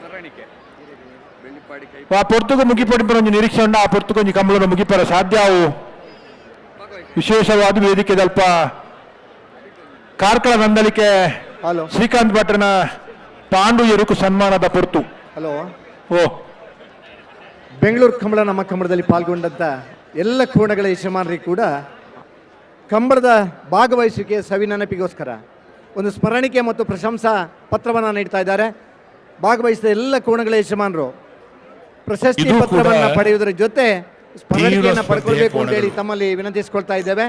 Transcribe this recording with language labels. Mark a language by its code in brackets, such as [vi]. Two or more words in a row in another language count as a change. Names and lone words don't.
[tcy] ಆ ಪೊರ್ತುಗು ಮುಗಿಪಡಿಪರ ಒಂಜಿ ನಿರೀಕ್ಷೆ ಉಂಡ ಆ ಪೊರ್ತುಗು ಒಂಜಿ ಕಂಬಳನ ಮುಗಿಪರ ಸಾಧ್ಯ ಅವು ವಿಶೇಷವಾದ ವೇದಿಕೆ ದಲ್ಪ ಕಾರ್ಕಳ ನಂದಲಿಕೆ ಶ್ರೀಕಾಂತ್ ಭಟ್ರನ ಪಾಂಡು ಎರುಕು ಸನ್ಮಾನದ ಪೊರ್ತು. ಹಲೋ ಓ [kn] ಬೆಂಗಳೂರು ಕಂಬಳ ನಮ್ಮ ಕಂಬಳದಲ್ಲಿ ಪಾಲ್ಗೊಂಡಂತ ಎಲ್ಲ ಕೋಣಗಳ ಯಜಮಾನರಿಗೆ ಕೂಡ ಕಂಬಳದ ಭಾಗವಹಿಸುವಿಕೆ ಸವಿನೆನಪಿಗೋಸ್ಕರ ಒಂದು ಸ್ಮರಣಿಕೆ ಮತ್ತು ಪ್ರಶಂಸಾ ಪತ್ರವನ್ನು ನೀಡ್ತಾ ಇದ್ದಾರೆ. ಭಾಗವಹಿಸಿದ ಎಲ್ಲ ಕೋಣಗಳ ಯಜಮಾನರು ಪ್ರಶಸ್ತಿ ಪತ್ರವನ್ನು ಪಡೆಯುವುದರ ಜೊತೆ ಸ್ಮರಣಿಕೆಯನ್ನು ಪಡ್ಕೊಳ್ಬೇಕು ಅಂತೇಳಿ ತಮ್ಮಲ್ಲಿ ವಿನಂತಿಸಿಕೊಳ್ತಾ ಇದ್ದೇವೆ.